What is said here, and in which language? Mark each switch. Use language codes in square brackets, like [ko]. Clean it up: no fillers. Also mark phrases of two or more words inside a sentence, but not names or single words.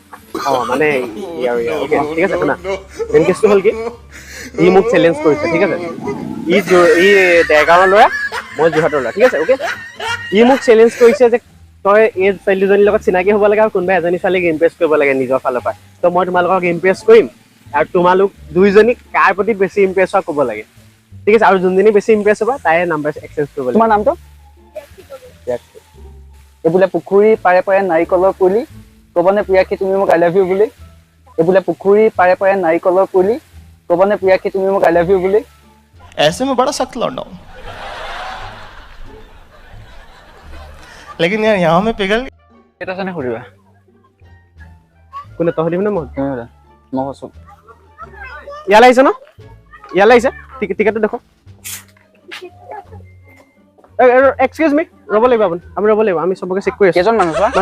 [as] মানে ঠিক আছে শুনা মেইন কেছটো হ'ল কি ই মোক চেলেঞ্জ কৰিছে ঠিক আছে ই দেৰগাঁৱৰ ল'ৰা মই যোৰহাটৰ ল'ৰা ঠিক আছে অ'কে ই মোক চেলেঞ্জ কৰিছে যে তই এই ছোৱালীজনীৰ লগত চিনাকি হ'ব লাগে আৰু কোনোবা এজনী ছোৱালীক ইমপ্ৰেছ কৰিব লাগে নিজৰ ফালৰ পৰা তো মই তোমালোকক ইমপ্ৰেছ কৰিম আৰু তোমালোক দুইজনী কাৰ প্ৰতি বেছি ইমপ্ৰেছ হোৱা ক'ব লাগে ঠিক আছে আৰু যোনজনী বেছি ইমপ্ৰেছ হ'ব তাই [en] number exchange [as] কৰিব লাগে তোমাৰ নামটো এই বোলে পুখুৰী পাৰে পাৰে নাৰিকলৰ পুলি ক'বনে প্ৰিয়াক্ষী তুমি মোক [en] I love you [as] বুলি এই বোলে পুখুৰী পাৰে পাৰে নাৰিকলৰ পুলি ক'বনে প্ৰিয়াক্ষী তুমি মোক [en] I love you [as] বুলি [hi] ऐसे में बड़ा सख्त लौंडा हूं लेकिन यार यहाँ में पिघल [as] কেইটা আছে নে সুধিবা কোনে তহঁতি মানে মই মই কৈছোঁ ইয়ালৈ আহিছে ন ইয়ালৈ আহিছে টিকেটটো দেখক [en] excuse me [as] ৰ'ব লাগিব আপুনি ৰ'ব লাগিব আমি চবকে চেক কৰি আছোঁ কেইজন মানুহ চোৱা